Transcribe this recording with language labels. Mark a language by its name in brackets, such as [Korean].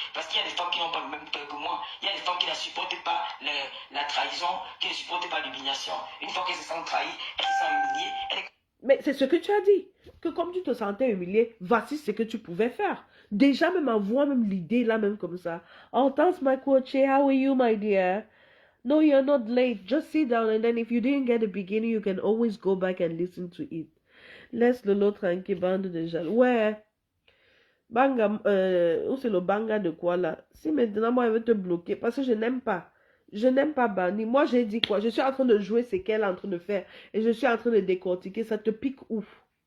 [French] Parce qu'il y a des femmes qui n'ont pas le même cœur que moi. Il y a des femmes qui ne supportent pas la trahison, qui ne supportent pas l'humiliation. Une fois qu'elles se sentent trahies, elles se sentent humiliées. Mais c'est ce que tu as dit. Que comme tu te sentais humilié, voici ce que tu pouvais faire. Déjà, même envoie même l'idée là, même comme ça. [English] Oh, thanks my coach. How are you, my dear? No, you're not late. Just sit down and then if you didn't get the beginning, you can always go back and listen to it. [French] Laisse Lolo tranquille, bande de jaloux. Ouais. Banga, ou c'est le banga de quoi là? Si maintenant moi elle veut te bloquer, parce que je n'aime pas. Je n'aime pas Bani. Moi j'ai dit quoi? Je suis en train de jouer ce qu'elle est en train de faire. Et je suis en train de décortiquer. Ça te pique ouf.